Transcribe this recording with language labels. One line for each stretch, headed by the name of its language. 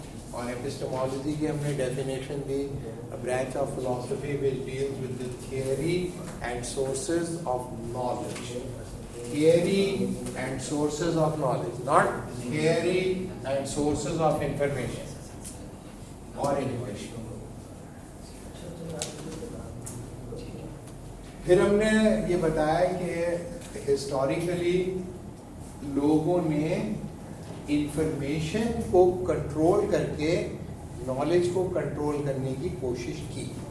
Urdu: اور ایپسٹمولوجی کی ہم نے definition the, branch of philosophy
English: which deals with the theory and sources of knowledge. Theory and sources of knowledge, not theory and sources of information or education.
Urdu: پھر ہم نے یہ بتایا کہ ہسٹوریکلی لوگوں نے انفارمیشن کو کنٹرول کر کے نالج کو کنٹرول کرنے کی کوشش کی.